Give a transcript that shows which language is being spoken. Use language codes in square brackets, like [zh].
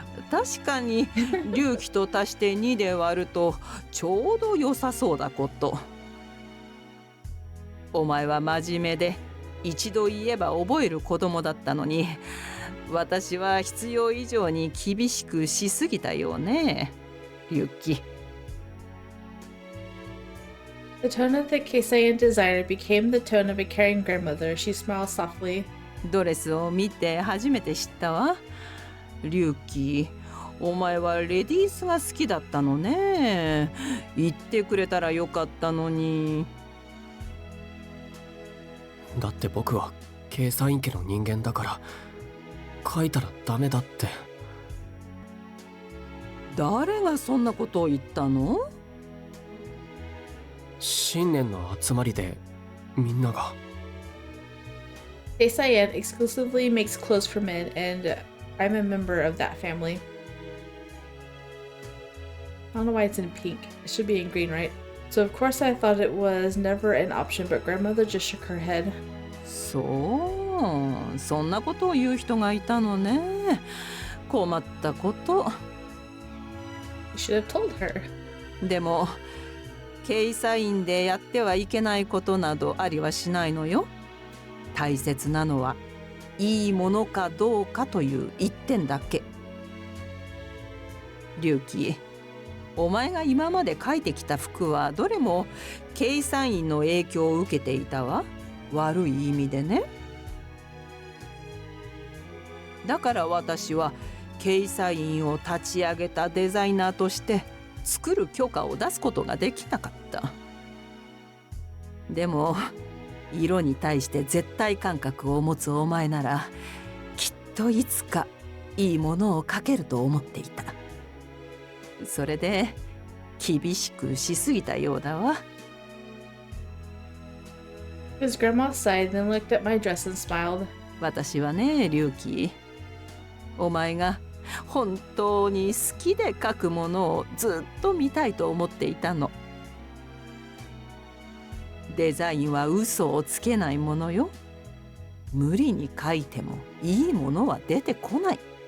[ja] 確かに龍騎と足して2で割るとちょうど良さそうだこと。お前は真面目で一度言えば覚える子供だったのに、私は必要以上に厳しくしすぎたよね、龍騎。 [en] The tone of the Keisaiin designer became the tone of a caring grandmother. She smiled softly. [ja] ドレスを見て初めて知ったわ。龍騎、お前はレディースが好きだったのね。言ってくれたらよかったのに。だって僕はケイサイン家の人間だから書いたらダメだって。誰がそんなことを言ったの？新年の集まりでみんなが。 [en] Keisaiin exclusively makes clothes for men, and I'm a member of that family. I don't know why it's in pink. It should be in green, right? So of course I thought it was never an option, but grandmother just shook her head. [ja] そう、そんなことを言う人がいたのね。困ったこと。 [en] You should have told her. [ja] でもケイサインでやってはいけないことなどありはしないのよ。大切なのはいいものかどうかという一点だけ。龍騎、お前が今まで描いてきた服はどれもケイサインの影響を受けていたわ。悪い意味でね。だから私はケイサインを立ち上げたデザイナーとして作る許可を出すことができなかった。でも色に対して絶対感覚を持つお前ならきっといつかいいものを描けると思っていた。それで厳しくしすぎたようだわ。 [en] His grandma sighed, then looked at my dress and smiled. [ja] 私はね、龍騎、お前が本当に好きで描くものをずっと見たいと思っていたの。デザインは嘘をつけないものよ。無理に描いてもいいものは出てこない。